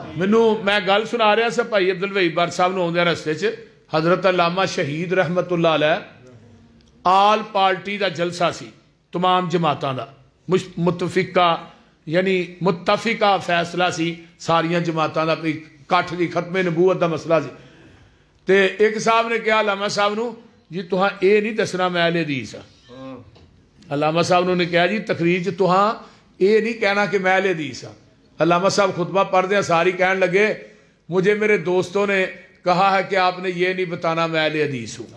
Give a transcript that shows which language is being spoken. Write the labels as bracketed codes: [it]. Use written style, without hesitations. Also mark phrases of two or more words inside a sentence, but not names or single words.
[pa] مینوں میں گل سنا رہا سا بھائی عبد الوہاب بٹ صاحب نوں آؤندے رستے چ حضرت علامہ شہید رحمت اللہ علیہ آل پارٹی دا جلسہ سی تمام جماعتاں دا متفقہ یعنی متفقہ فیصلہ سی ساریاں جماعتاں دا کٹھ دی ختم نبوت دا مسئلہ سی تے ایک صاحب نے کہا علامہ صاحب نو جی تہاں اے نہیں دسنا میں اہل حدیث ہاں علامہ صاحب نے کہا جی تقریر چ تہاں اے نہیں کہنا کہ میں اہل حدیث ہاں علامہ صاحب خطبہ پڑھ دیں ساری کہنے لگے [ur] مجھے میرے دوستوں نے کہا ہے کہ آپ نے یہ نہیں بتانا میں اہل حدیث